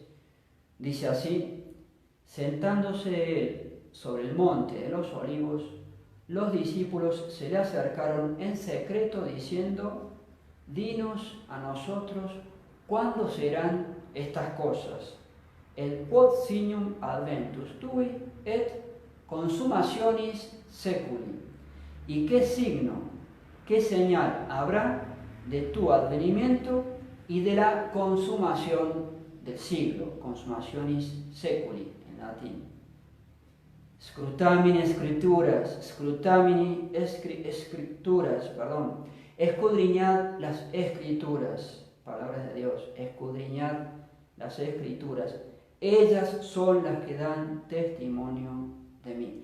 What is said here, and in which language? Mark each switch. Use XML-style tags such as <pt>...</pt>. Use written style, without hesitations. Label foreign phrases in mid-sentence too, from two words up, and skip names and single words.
<es>Dice así: sentándose él sobre el monte de los olivos, los discípulos se le acercaron en secreto diciendo: dinos a nosotros cuándo serán estas cosas.</es> <la>El quod signum adventus tui et consumationis seculi.</la> <es>¿Y qué signo, qué señal habrá de tu advenimiento y de la consumación del siglo?</es> <la>Consumationis seculi</la> <es>en latín. Scrutamini escrituras, escudriñad las escrituras, palabras de Dios, escudriñad las escrituras, ellas son las que dan testimonio de mí.</es>